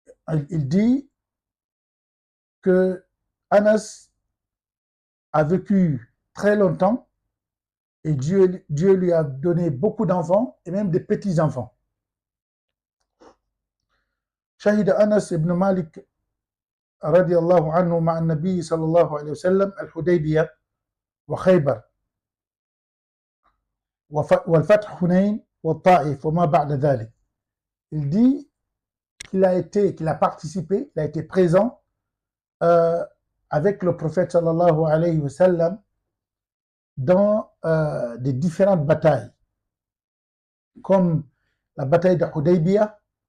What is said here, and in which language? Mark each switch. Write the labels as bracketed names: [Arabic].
[French] Il dit que Anas a vécu très longtemps et Dieu lui a donné beaucoup d'enfants et même des petits-enfants. [Arabic] شهد أنس بن مالك رضي الله عنه مع النبي صلى الله عليه وسلم الحديبية وخيبر والفتح حنين والطائف وما بعد ذلك. [French] Il dit qu'il a participé, il a été présent avec le prophète sallallahu alayhi wa sallam dans des différentes batailles, comme la bataille de Hudaybiyah.